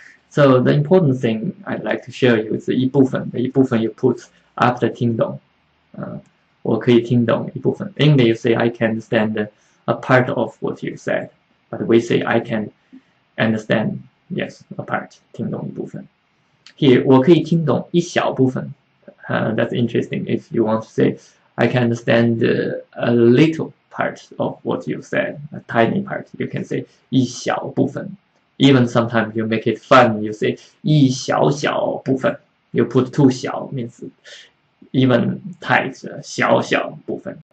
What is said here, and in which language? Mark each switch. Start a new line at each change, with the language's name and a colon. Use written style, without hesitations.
English: So the important thing I'd like to share you is 一部分。一部分 you put after 听懂。
Chinese: 我可以听懂一部分。
English: English you say I can understand a part of what you said, but we say I can understand, yes, a part,
Chinese: 听懂一部分。
English: Here
Chinese: 我可以听懂一小部分。
English: That's interesting. If you want to say I can understand a little part of what you said, a tiny part, you can say 一小部分。 Even sometimes you make it fun, you say 一小小部分。 You put too 小 means even tight, 小小部分。